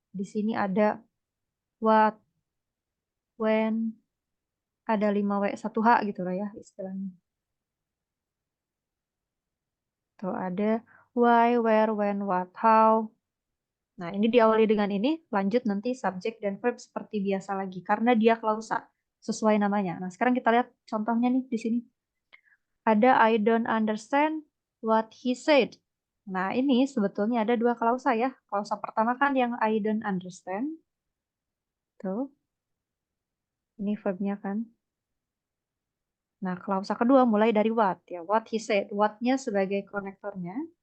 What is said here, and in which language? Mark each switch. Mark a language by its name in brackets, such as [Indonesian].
[Indonesian] Di sini ada what, when, ada 5W 1H gitu lah ya istilahnya. Tuh ada why, where, when, what, how. Nah, ini diawali dengan ini, lanjut nanti subjek dan verb seperti biasa lagi karena dia klausa sesuai namanya. Nah, sekarang kita lihat contohnya nih di sini. Ada [English] I don't understand what he said. [Indonesian] Nah, ini sebetulnya ada dua klausa ya. Klausa pertama kan yang [English] I don't understand. [Indonesian] Tuh, ini verbnya kan. Nah, klausa kedua mulai dari what ya. [English] What he said. [Indonesian] What-nya sebagai konektornya.